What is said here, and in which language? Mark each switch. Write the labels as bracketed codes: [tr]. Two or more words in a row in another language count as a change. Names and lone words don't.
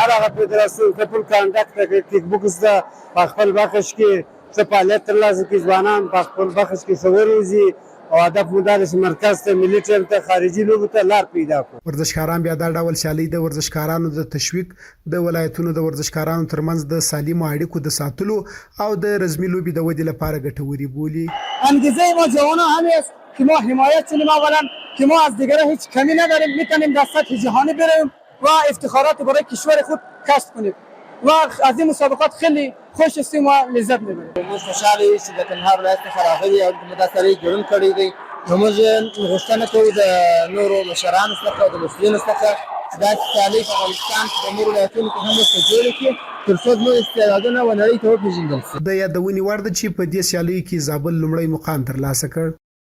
[ps] هر هغه فدراسیون چې خپل کانټاکټ کیک بوکس ده په خپل بخش کې څه فعالیت ترلاسه کړي، ځوانان په خپل بخش کې څه وروزي او هدف مو دا دی چې مرکز ته ملي ټیم ته خارجي لوبو ته لار پیدا کړو. ورزشکاران بیا دا ډول سیالۍ د ورزشکارانو د تشویق، د ولایتونو د ورزشکارانو ترمنځ د سالمو اړیکو د ساتلو او د رزمي لوبې د ودې لپاره ګټورې بولي. [fa] انگیزه ما جوانان همین است که ما حمایت کنیم، اولا که ما از دیگران هیچ کمی نداریم، میتونیم در سطح جهانی بریم و افتخارات برای کشور خود کسب کنیم و از این مسابقات خیلی خوش هستیم و لذت میبریم. [ps] موږ خوشاله یو چې د کندهار ولایت څخه راغلي او موږ دا سره ګډون کړی دی. نو موږ غوښتنه کوو د نورو مشرانو څخه او د مسؤلینو څخه چې دا سیالۍ په افغانستان کې د نورو ولایتونو کې هم ورته جوړې کړي ترڅو زموږ استعدادونه ونړۍ ته وپېژندل شي. د یادونې وړ ده چې په دې سیالیو کې زابل لومړی مقام ترلاسه کړ.